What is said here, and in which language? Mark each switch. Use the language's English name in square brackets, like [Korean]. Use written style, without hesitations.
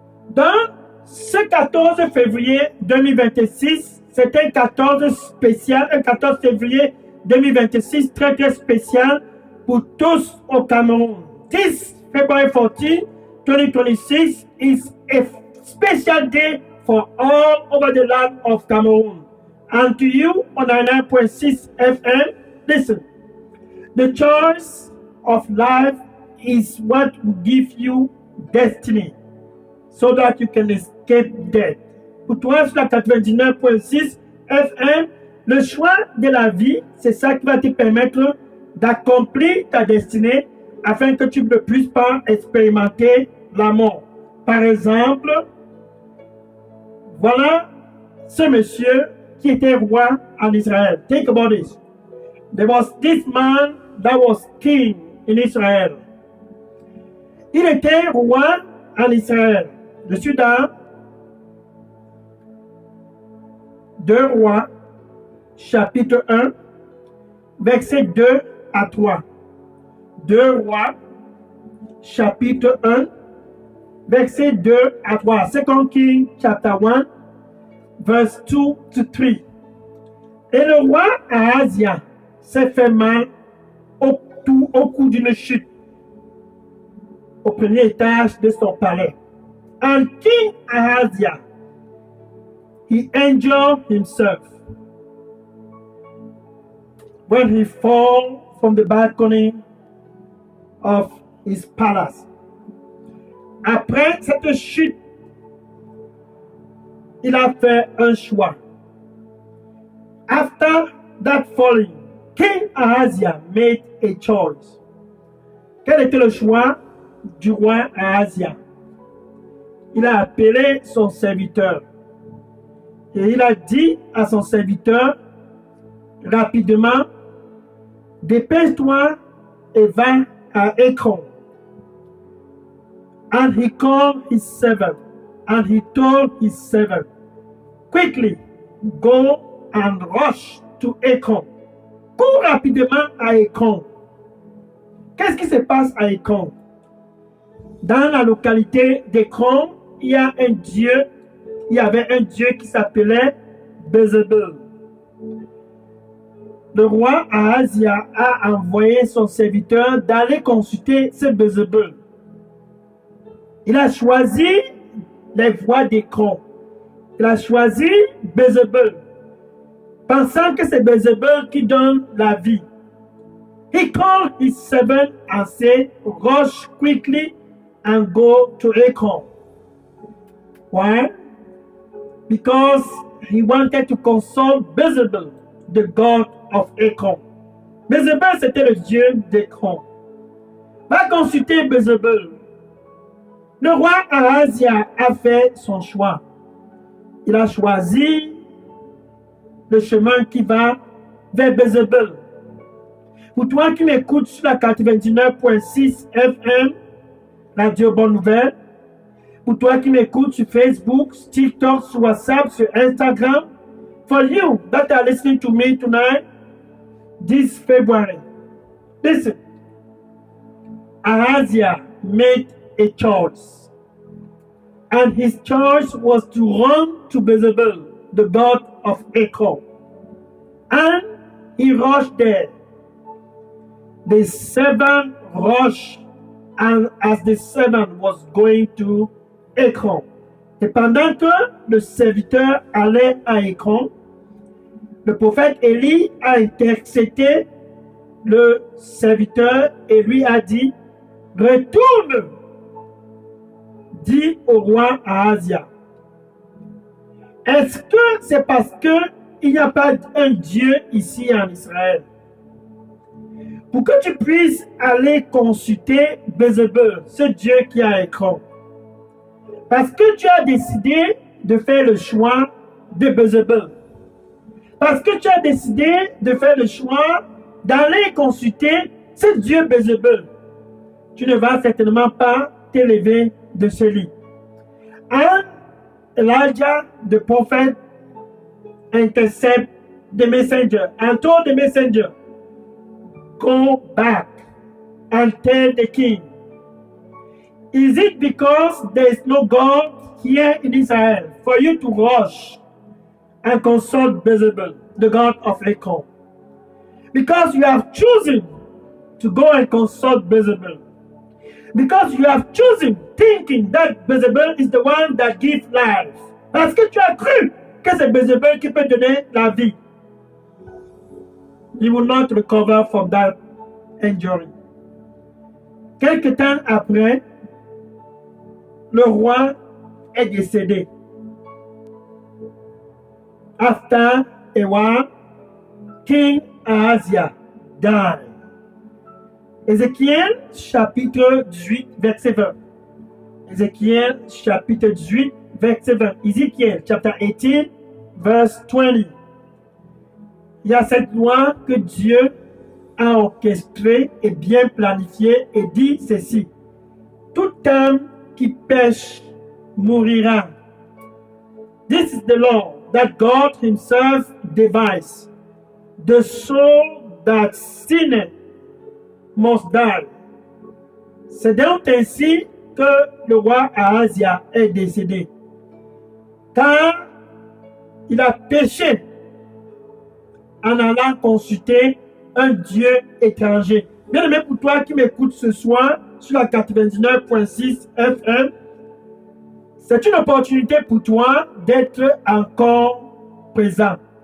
[French] Dans ce 14 février 2026, c'est un 14 spécial, un 14 février 2026 très très spécial pour tous au Cameroun. [English] 10 February 14, 2026 is a special day for all over the land of Cameroon. And to you on 99.6 FM, listen, the choice of life is what will give you destiny so that you can escape death. [French] Pour toi, sur la 99.6 FM, le choix de la vie, c'est ça qui va te permettre d'accomplir ta destinée afin que tu ne puisses pas expérimenter la mort. Par exemple, voilà ce monsieur qui était roi en Israël. [English] Think about this. There was this man that was king in Israel. [French] Il était roi en Israël. Je suis dans 2 Rois, chapitre 1, versets 2 à 3. 2 Rois, chapitre 1, versets 2 à 3. [English] 2 Kings, chapter 1, verse 2 to 3. [French] Et le roi Ahazia s'est fait mal au cours d'une chute au premier étage de son palais. [English] And King Ahazia, he injured himself when he fell from the balcony of his palace. [French] Après cette chute, il a fait un choix. [English] After that falling, King Ahazia made a choice. [French] Quel était le choix du roi Ahazia? Il a appelé son serviteur et il a dit à son serviteur rapidement, dépêche-toi et va à Ekron. [English] And he called his servant, and he told his servant, quickly go and rush to Ekron. [French] Cours rapidement à Ekron. Qu'est-ce qui se passe à Ekron? Dans la localité d'Ekron, il y avait un dieu qui s'appelait Bézébul. Le roi Ahazia a envoyé son serviteur d'aller consulter ce Bézébul. Il a choisi les voies d'Ekron. Il a choisi Bézébul, pensant que c'est Bézébul qui donne la vie. [English] He called his servant and said, rush quickly and go to Ekron. Why? Because he wanted to consult Bézébul, the god of Ekron. [French] Bézébul, c'était le dieu d'Ekron. Va consulter Bézébul. Le roi Ahazia a fait son choix. Il a choisi le chemin qui va vers Bézébul. Pour toi qui m'écoutes sur la 99.6 FM, Radio Bonne Nouvelle, pour toi qui m'écoutes sur Facebook, sur TikTok, sur WhatsApp, sur Instagram, [English] For you that are listening to me tonight, this February, listen, Ahaziah made a choice. And his choice was to run to Jezebel, the god of Ekron. And he rushed there. The servant rushed, and as the servant was going to Ekron. [French] Et pendant que le serviteur allait à Ekron, le prophète Élie a intercepté le serviteur et lui a dit, retourne, dit au roi Ahazia. Est-ce que c'est parce qu'il n'y a pas un Dieu ici en Israël? Pour que tu puisses aller consulter Jezebel, ce Dieu qui a Ekron. Parce que tu as décidé de faire le choix de Jezebel. Parce que tu as décidé de faire le choix d'aller consulter ce Dieu Jezebel. Tu ne vas certainement pas t'élever de ce lit. [English] And Elijah, the prophet, intercept the messenger and told the messenger, go back and tell the king. Is it because there is no God here in Israel for you to rush and consult Jezebel, the god of Ekron? Because you have chosen to go and consult Jezebel. Because you have chosen thinking that Jezebel is the one that gives life. [French] Parce que tu as cru que c'est Jezebel qui peut donner la vie. [English] You will not recover from that injury. [French] Quelque temps après, le roi est décédé. [English] After a while, King Ahaziah died. [French] Ézéchiel chapitre 18, verset 20. Ézéchiel chapitre 18, verset 20. [English] Ézéchiel chapter 18, verse 20. [French] Il y a cette loi que Dieu a orchestrée et bien planifiée et dit ceci. Tout homme qui pêche mourira. [English] This is the law that God himself devised. The soul that sinneth must die. [French] C'est donc ainsi que le roi Ahazia est décédé. Car il a péché en allant consulter un Dieu étranger. Bien aimé, pour toi qui m'écoutes ce soir sur la 99.6 FM, c'est une opportunité pour toi d'être encore présent.